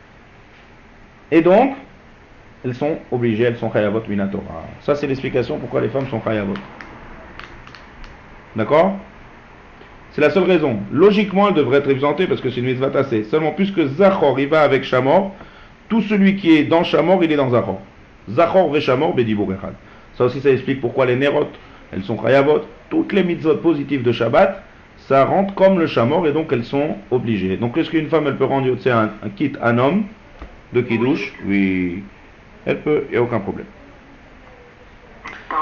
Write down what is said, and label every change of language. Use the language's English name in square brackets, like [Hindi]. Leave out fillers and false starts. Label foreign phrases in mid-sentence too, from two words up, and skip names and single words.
[French] Et donc, elles sont obligées, elles sont [Hebrew] חייבות מן התורה. [French] Ça, c'est l'explication pourquoi les femmes sont chayavot. D'accord? C'est la seule raison. Logiquement, elles devraient être exemptées parce que c'est une mitzvah tassée. Seulement, puisque Zachor, il va avec Shamor, tout celui qui est dans Shamor, il est dans Zachor. [Hebrew] זכור ושמור, בדיבור אחד. [French] Ça aussi, ça explique pourquoi les Nerot, elles sont chayavot. Toutes les mitzvot positives de Shabbat, ça rentre comme le Shamor et donc elles sont obligées. Donc, est-ce qu'une femme, elle peut rendre un kit à un homme de Kiddush? Oui. Elle peut, il n'y a aucun problème. Pardon,